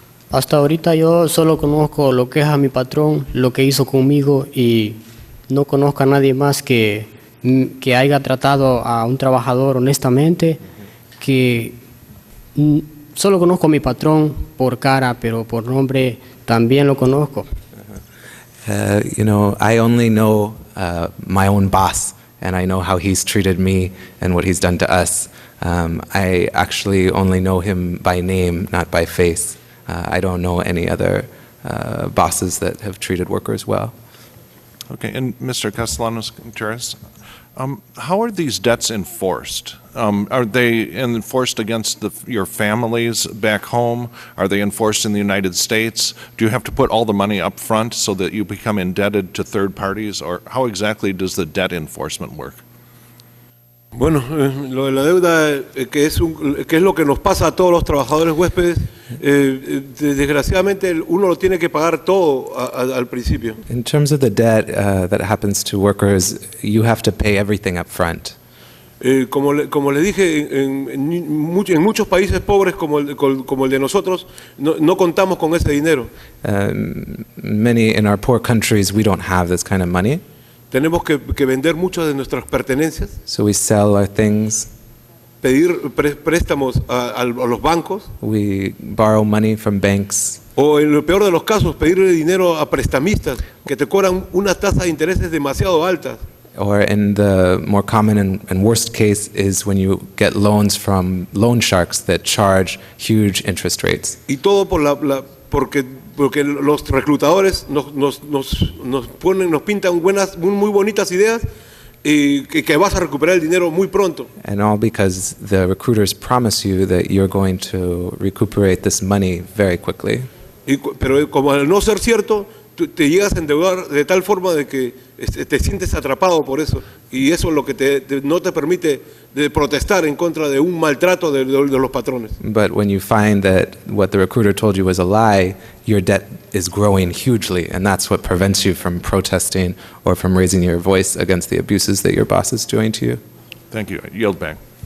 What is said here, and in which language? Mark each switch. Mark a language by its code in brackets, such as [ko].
[es] Hasta ahorita yo solo conozco lo que es a mi patrón, lo que hizo conmigo, y no conozco a nadie más que haya tratado a un trabajador honestamente, que solo conozco a mi patrón por cara, pero por nombre también lo conozco. [en] I only know my own boss, and I know how he's treated me and what he's done to us. I actually only know him by name, not by face. I don't know any other bosses that have treated workers well. Okay, and Mr. Castellanos-Gutierrez, how are these debts enforced? Are they enforced against your families back home? Are they enforced in the United States? Do you have to put all the money up front so that you become indebted to third parties? Or how exactly does the debt enforcement work? [es] Bueno, lo de la deuda, que es lo que nos pasa a todos los trabajadores huéspedes, desgraciadamente uno lo tiene que pagar todo al principio. [en] In terms of the debt that happens to workers, you have to pay everything up front. [es] Como le dije, en muchos países pobres como el de nosotros, no contamos con ese dinero. [en] Many in our poor countries, we don't have this kind of money. [es] Tenemos que vender muchas de nuestras pertenencias, [en] So we sell our things, [es] pedir préstamos a los bancos, [en] we borrow money from banks, [es] o en lo peor de los casos, pedirle dinero a prestamistas que te cobran una tasa de intereses demasiado altas. [en] or in the more common and worst case is when you get loans from loan sharks that charge huge interest rates. [es] Y todo porque los reclutadores nos pintan muy bonitas ideas y que vas a recuperar el dinero muy pronto. [en] And all because the recruiters promise you that you're going to recuperate this money very quickly. [es] Pero como al no ser cierto, te llegas a endeudar de tal forma de que te sientes atrapado por eso. Y eso es lo que no te permite de protestar en contra de un maltrato de los patrones. [en] But when you find that what the recruiter told you was a lie, your debt is growing hugely, and that's what prevents you from protesting or from raising your voice against the abuses that your boss is doing to you. Thank you. I yield back.